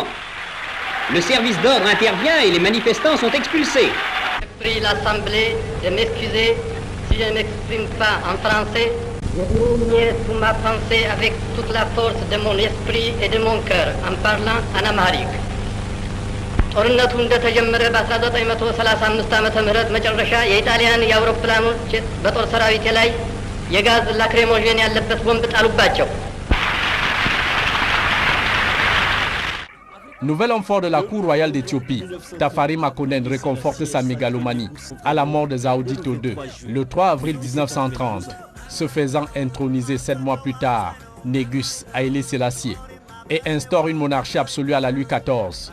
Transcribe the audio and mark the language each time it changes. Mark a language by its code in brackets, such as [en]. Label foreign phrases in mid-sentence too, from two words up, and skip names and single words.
[fr] Le service d'ordre intervient et les manifestants sont expulsés. Je prie l'Assemblée de m'excuser si je ne m'exprime pas en français. Je vais sous ma pensée avec toute la force de mon esprit et de mon cœur en parlant en amharique. [am] ጦርነቱ እንደተጀመረ በ1935 ዓመተ ምህረት መጨረሻ የኢጣሊያን የአውሮፕላኖች በጦር ሰራዊት ላይ የጋዝ ላክሬሞጀን ያለበት ቦምብ ጣሉባቸው። [fr] Nouvel homme fort de la cour royale d'Éthiopie, Tafari Makonnen réconforte sa mégalomanie à la mort de Zaoudito II, le 3 avril 1930, se faisant introniser 7 mois plus tard, Négus Haïlé Sélassié, et instaure une monarchie absolue à la Louis XIV.